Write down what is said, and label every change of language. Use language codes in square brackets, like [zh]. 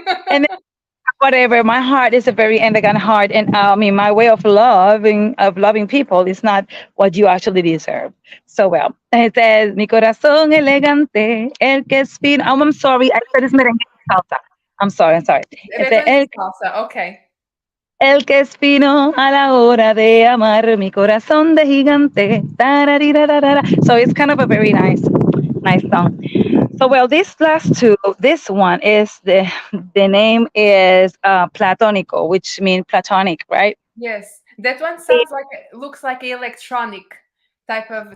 [en] and whatever. My heart is a very elegant heart, and I mean, my way of loving people is not what you actually deserve. So well, it says, [es] "Mi corazón elegante, el que es fino." [en] I'm sorry, I said it's merengue salsa. I'm sorry, I'm sorry. It says, Eventually salsa. Okay. [es] el que es fino a la hora de amar, mi corazón de gigante. Tararirarara. [en] So it's kind of a very nice song. So well, this last two, this one is the name is Platonico, which means platonic, right? Yes. That one It- sounds like looks like electronic type of